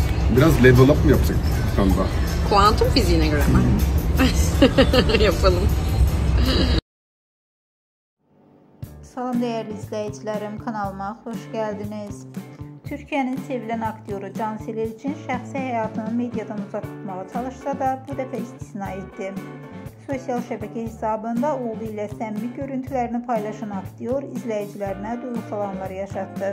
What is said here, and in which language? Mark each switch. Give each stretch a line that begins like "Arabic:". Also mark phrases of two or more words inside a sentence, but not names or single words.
Turkish: Biraz
English: level up
Turkish: mı yapacak kanda? Kuantum fiziğine göre mi? Yapalım.
Azerbaijani: Salam değerli izləyicilərim, kanalıma xoş gəldiniz. Türkiyənin sevilən aktyoru Cansel Elçin şəxsi həyatını mediadan uzaq tutmağa çalışsa da bu dəfə istisna etdi. Sosial şəbəkə hesabında oğlu ilə səmimi görüntülərini paylaşan aktyor izləyicilərinə duygusal anlar yaşatdı.